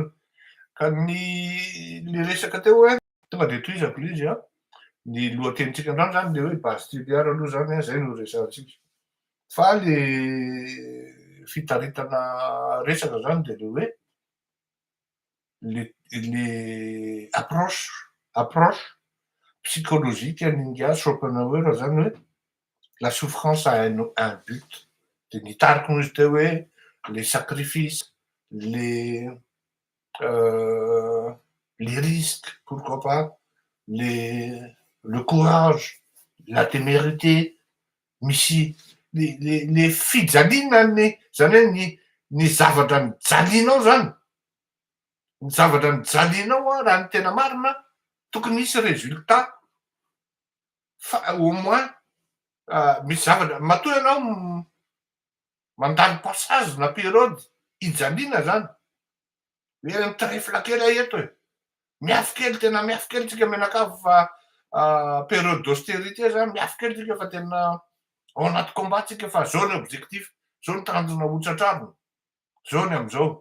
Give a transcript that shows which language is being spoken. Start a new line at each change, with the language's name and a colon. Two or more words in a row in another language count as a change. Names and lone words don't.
Malagasy: Ka ny resaka teo hoe tonga de tohizako izy a, ny lohatenintsika androany zany le hoe
French: base tulière
Malagasy: aloha zany a, zay no resahantsika. Fa le fitaritana resaka zany de le hoe
French: le approche psychologique
Malagasy: ninga Schopenhauer zany hoe
French: la souffrance a un but.
Malagasy: De nitariko izy teo hoe
French: les sacrifices, les risques, pourquoi pas, le courage, la témérité,
Malagasy: misy le fijalinany zany hoe ny zavatra nijalinao zany, ny zavatra nijalinao a raha ny tena marina tokony misy résultat fa au moins misy zavatra matoa ianao mandalo passage na période ijaliana zany hoe mitrefla kely ahy eto e, miafy kely tena miafy kely tsika menakavy fa
French: période d'austérité
Malagasy: zany miafy kely tsika fa tena ao anaty combat tsika fa zao ny objectif, zao ny tanjona hotsatrarina, zao ny am'zao.